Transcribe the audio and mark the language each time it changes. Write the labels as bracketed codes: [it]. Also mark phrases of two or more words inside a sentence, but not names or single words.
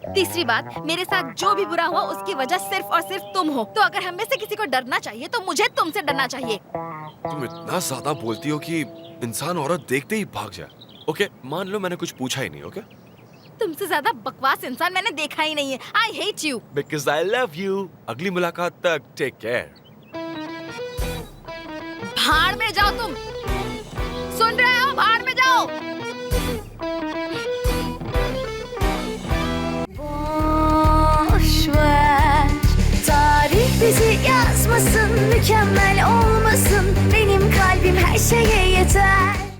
[hi] तीसरी बात, मेरे साथ जो भी बुरा हुआ उसकी वजह सिर्फ और सिर्फ तुम हो। तो अगर हम में से किसी को डरना चाहिए तो मुझे तुमसे डरना चाहिए। तुम इतना ज्यादा बोलती हो कि इंसान औरत देखते ही भाग जाए। ओके, मान लो मैंने कुछ पूछा ही नहीं। ओके, तुमसे ज्यादा बकवास इंसान मैंने देखा ही नहीं है। [en] I hate you. because I love you. [hi] अगली मुलाकात तक [en] take care. [hi] भाड़ में जाओ तुम। सुन रहे हो? भाड़ में जाओ। [tr] Boş ver, tarih bizi yazmasın, mükemmel olmasın. Benim kalbim her şeye yeter.